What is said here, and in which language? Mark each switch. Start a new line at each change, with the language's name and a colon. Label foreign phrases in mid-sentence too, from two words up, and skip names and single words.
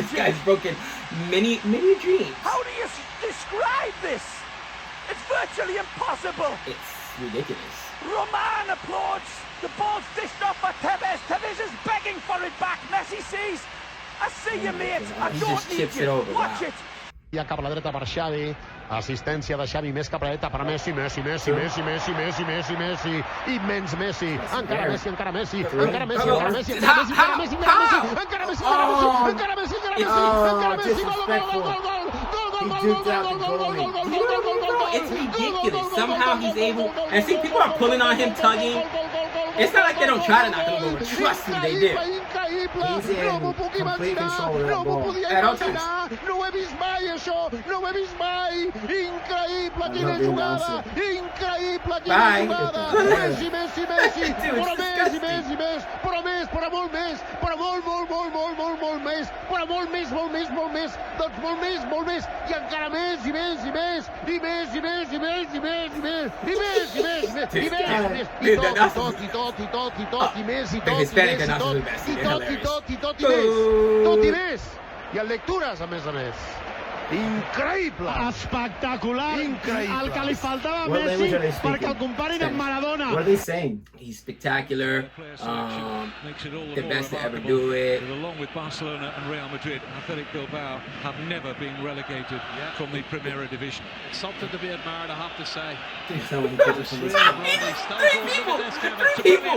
English: This guy's broken many dreams. How do you describe this? It's virtually impossible. It's ridiculous. Roman applauds. The ball's dished off for Tevez. Tevez is begging for it back. Messi sees. I see you, mate. I don't need you. Watch it.
Catalan: Ja cap a la dreta per Xavi, assistència de Xavi més cap a la dreta per Messi, Messi, immens Messi, encara Messi, encara Messi, encara Messi, encara Messi, encara Messi, encara Messi,
English: It's ridiculous. Somehow he's able, and see, people are pulling on him, tugging. It's not like they don't try to knock him over. Trust me, they do. He's in complete control of that ball. At all times.
Catalan: No ho he vist mai, això! No ho he vist mai! Increïble, quina jugada! Increïble, quina jugada! Messi! Però més! Però molt més! Però molt més! Però molt més! Doncs molt més! I encara més! I més! Tot i més! I en lectures, a més. Increïble! Espectacular! Increïble! El que li faltava a Messi perquè el comparin amb Maradona.
English: What are they saying? He's spectacular. The best to ever do it. Along with Barcelona and Real Madrid, Athletic Bilbao have never been relegated from the Primera Division. It's something to be admired, I have to say. Three people!